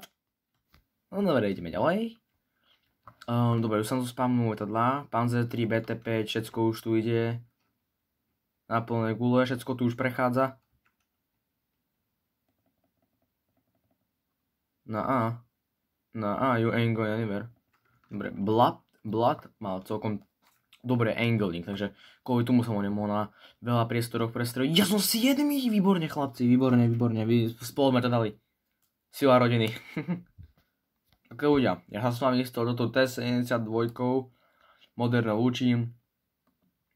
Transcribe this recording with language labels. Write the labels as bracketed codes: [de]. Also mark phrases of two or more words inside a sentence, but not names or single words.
[sk] No dobre, ideme ďalej. Dobre, už som tu spamnul letadlá. Panzer 3, BT5, všetko už tu ide. Na plné gule, všetko tu už prechádza. Na A, [en] you ain't going anywhere. [sk] Dobre, Blood mal celkom dobré angling, takže kvôli tomu som ho nemohol na veľa priestoroch prestreliť. Ja som 7, výborne chlapci, výborne, vy spolu sme to dali. Sila rodiny. Ok ľudia, ja sa s vami stol do toho T-72 modernou lúčim.